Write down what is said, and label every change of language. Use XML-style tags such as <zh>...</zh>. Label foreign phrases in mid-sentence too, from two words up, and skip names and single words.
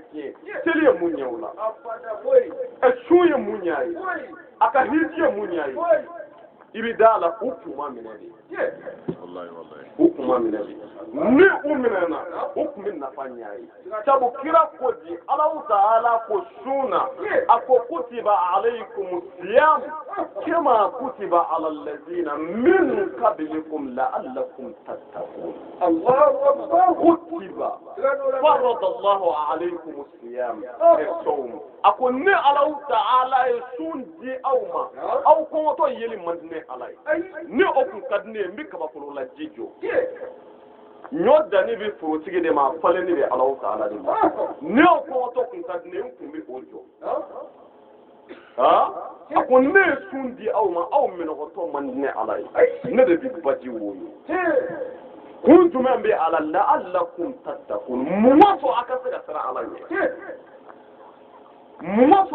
<bm>tiɲɛ seli ye mun ɲɛ o la sun ye mun ɲɛ a ye a ka hiji ye mun ɲɛ a ye i bɛ da a la u kun ma minɛ de u kun ma minɛ de ni u minɛna u kun bɛ nafa ɲɛ a ye sabu kira ko di ala ta'ala ko sun na a ko</bm> <ar>كتب عليكم الصيام كما كتب على الذين من قبلكم لعلكم تتقون كتب فرض الله عليكم الصيام الصوم</ar> <bm>a ko ne ala ta'ala ye sun di aw ma aw kɔngɔtɔ yeli man di ne ala ye ni o kun ka di ne ye n bɛ kabaforo la ji jɔ ɲɔ danni bɛ forotigi de ma a falenni bɛ ala ta'ala de ma ne o kɔngɔtɔ kun ka di ne ye n kun bɛ o jɔ a ko ne ye sun di aw ma aw minɔgɔtɔ man di ne ala ye ne de bɛ baji woyo kun jumɛn bɛ ala</bm> <ar>لعلكم تتقون</ar> <bm>mun ma sɔn a ka se ka siran ala ɲɛ mun ma sɔn</bm>